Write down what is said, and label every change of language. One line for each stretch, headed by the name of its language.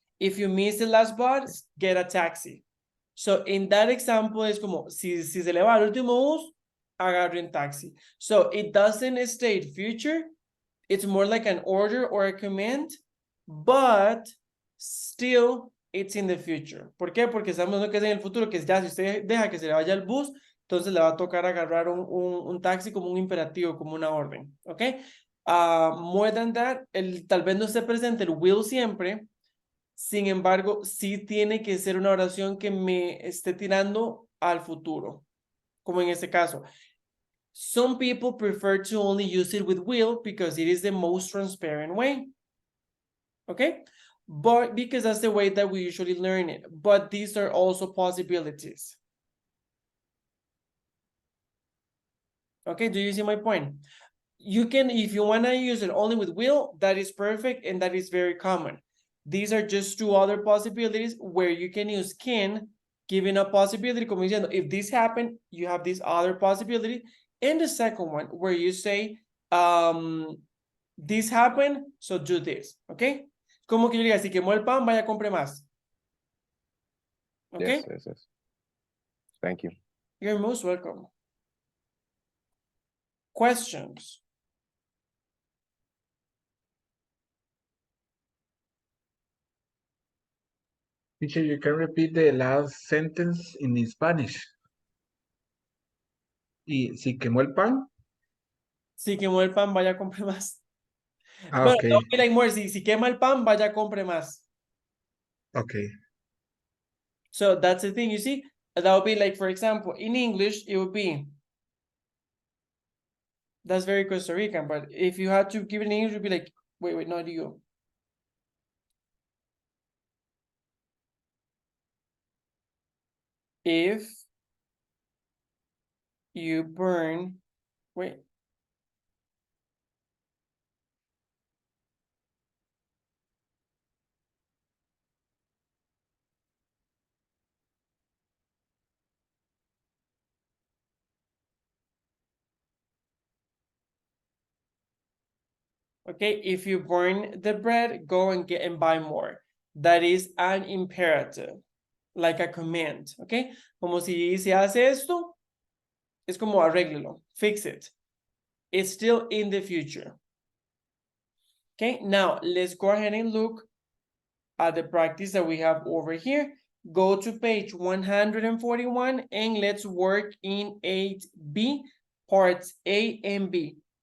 English: If you miss the last bus, get a taxi. So in that example
Spanish: es como, si se le va al último bus, agarre un taxi.
English: So it doesn't state future, it's more like an order or a command, but still it's in the future.
Spanish: ¿Por qué? Porque sabemos lo que es en el futuro, que ya si usted deja que se le vaya el bus, entonces le va a tocar agarrar un taxi como un imperativo, como una orden, ¿ok?
English: More than that,
Spanish: tal vez no esté presente el will siempre, sin embargo, sí tiene que ser una oración que me esté tirando al futuro, como en este caso.
English: Some people prefer to only use it with will because it is the most transparent way. Okay? But because that's the way that we usually learn it. But these are also possibilities. Okay, do you see my point? You can, if you want to use it only with will, that is perfect and that is very common. These are just two other possibilities where you can use can, giving a possibility,
Spanish: como diciendo,
English: if this happened, you have this other possibility. And the second one, where you say, this happened, so do this, okay?
Spanish: Como que yo diga, si quemó el pan, vaya, compre más. Okay?
English: Yes. Thank you. You're most welcome. Questions? Teacher, you can repeat the last sentence in Spanish.
Spanish: ¿Y si quemó el pan? Si quemó el pan, vaya, compre más. Ah, Bueno, okay.
English: don't be like more,
Spanish: si quema el pan, vaya, compre más. Okay.
English: So that's the thing, you see? That would be like, for example, in English, it would be, that's very Costa Rican, but if you had to give it in English, it would be like, wait, no, you. If you burn, wait. Okay, if you burn the bread, go and get and buy more. That is an imperative, like a command, okay?
Spanish: Como si se hace esto, es como arréglelo,
English: fix it. It's still in the future. Okay, now let's go ahead and look at the practice that we have over here. Go to page 141 and let's work in 8B, parts A and B.